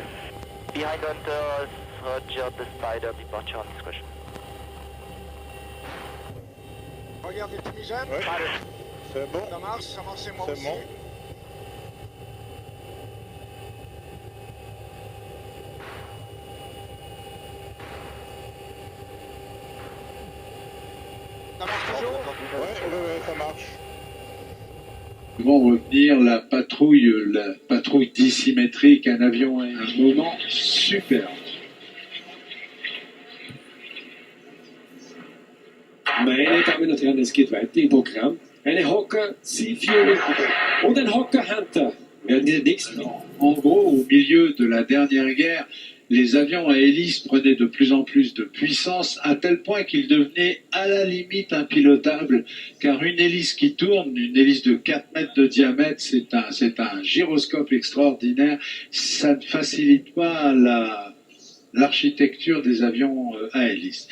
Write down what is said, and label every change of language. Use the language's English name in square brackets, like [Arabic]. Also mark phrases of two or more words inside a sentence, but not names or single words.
[English] Behind Hunter, Roger, the Spider, departure on discretion. [French] Regarde les fumigènes. Ouais. C'est bon. Ça marche c'est moi C'est aussi. bon. Ça marche toujours. Ouais, ça marche. Vont revenir la patrouille dissymétrique, un avion à un moment superbe. [German] Meine Damen und Herren, es geht weiter im Programm. Eine Hawker Sea Fury und ein Hawker Hunter werden die nächsten. [French] En gros, au milieu de la dernière guerre, les avions à hélice prenaient de plus en plus de puissance, à tel point qu'ils devenaient à la limite impilotables, car une hélice qui tourne, une hélice de 4 mètres de diamètre, c'est un gyroscope extraordinaire, ça ne facilite pas l'architecture des avions à hélice.